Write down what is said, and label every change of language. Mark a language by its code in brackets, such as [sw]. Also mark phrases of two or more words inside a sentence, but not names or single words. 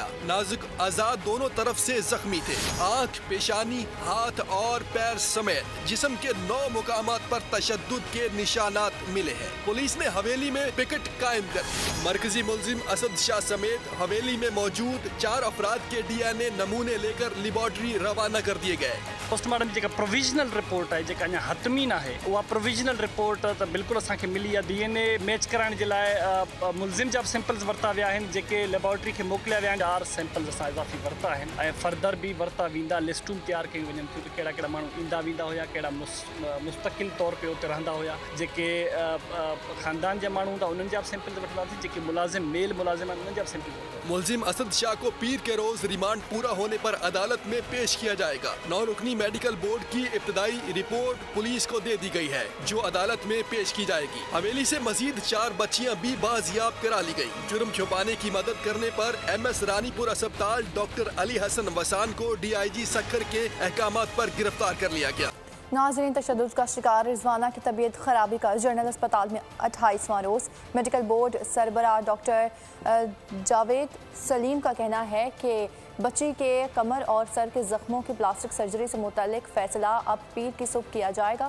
[ur] نازک اعضا دونوں طرف سے زخمی تھے۔ آنکھ، پیشانی، ہاتھ اور پیر سمیت جسم کے 9 مقامات پر تشدد کے نشانات ملے ہیں. پولیس نے حویلی میں پکٹ قائم کر دی۔ مرکزی ملزم اسد شاہ سمیت حویلی میں موجود 4 افراد کے DNA نمونے لے کر لیبارٹری روانہ کر دیے گئے. [sd] पोस्टमार्टम जेका प्रोविजनल रिपोर्ट है, जेका अञा हतमी न आहे, उहा प्रोविजनल रिपोर्ट त बिल्कुलु असांखे मिली आहे। DNA मैच कराइण जे लाइ मुलजिम जा सैंपल्स वरिता विया आहिनि, जेके लेबॉर्टरी खे मोकिलिया विया आहिनि। 4 सैंपल्स असां इज़ाफ़ी वरिता आहिनि ऐं फर्दर भी वरिता वेंदा। लिस्टूं तैयार कयूं वञनि थियूं त कहिड़ा कहिड़ा माण्हू ईंदा वेंदा हुया, कहिड़ा मुस्तक़िल तौर पे उते रहंदा हुया। जेके ख़ानदान जा माण्हू हूंदा उन्हनि जा सैंपल्स वठंदासीं। जेके मुलाज़िम मेल मुलाजिम उन्हनि जा सैंपल। [ur] ملزم اسد شاہ کو پیر کے روز ریمانڈ پورا ہونے پر عدالت میں پیش کیا جائے گا. 9 رکنی میڈیکل بورڈ کی ابتدائی رپورٹ پولیس کو دے دی گئی ہے، جو عدالت میں پیش کی جائے گی. حویلی سے مزید 4 بچیاں بھی بازیاب کرا لی گئی. جرم چھپانے کی مدد کرنے پر MS رانی پور اسپتال ڈاکٹر علی حسن وسان کو DIG سکھر کے احکامات پر گرفتار کر لیا گیا. ناظرین، تشدد کا شکار رضوانہ کی طبیعت خرابی کا جنرل اسپتال میں 28واں روز. میڈیکل بورڈ سربراہ ڈاکٹر جاوید سلیم کا کہنا ہے کہ بچی کے کمر اور سر کے زخموں کی پلاسٹک سرجری سے متعلق فیصلہ اب پیر کی صبح کیا جائے گا.